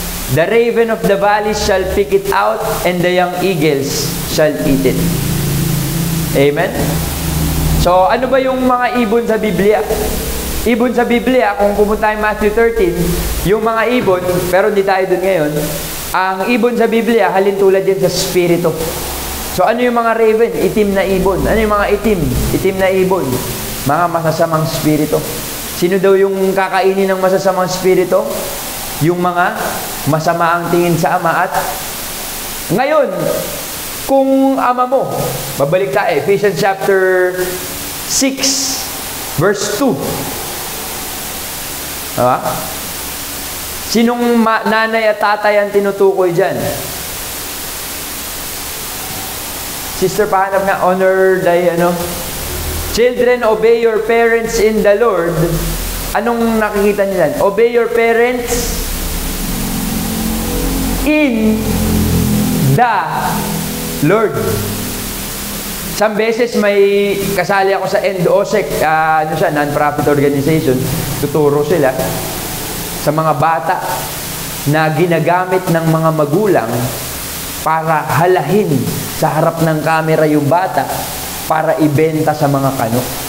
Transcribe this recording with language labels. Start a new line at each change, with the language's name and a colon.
English: The raven of the valley shall pick it out, and the young eagles shall eat it. Amen?
Filipino: So, ano ba yung mga ibon sa Biblia? Ibon sa Biblia, kung pumunta tayo Matthew 13, yung mga ibon, pero hindi tayo dun ngayon, ang ibon sa Biblia, halintulad din sa spirito. So, So ano yung mga raven? Itim na ibon. Ano yung mga itim? Itim na ibon. Mga masasamang spirito. Sino daw yung kakainin ng masasamang spirito? Yung mga masama ang tingin sa ama. At ngayon, kung ama mo, babalik tayo, Ephesians chapter 6, verse 2. Diba? Sinong nanay at tatay ang tinutukoy dyan?
English: Sister,
Filipino: pahanap nga,
English: honor thy, Children, obey your parents in the Lord.
Filipino: Anong nakikita niyo dyan?
English: Obey your parents in the Lord.
Filipino: Isang beses may kasali ako sa NDOSEC, non-profit organization, tuturo sila sa mga bata na ginagamit ng mga magulang para halahin sa harap ng camera yung bata para ibenta sa mga kano.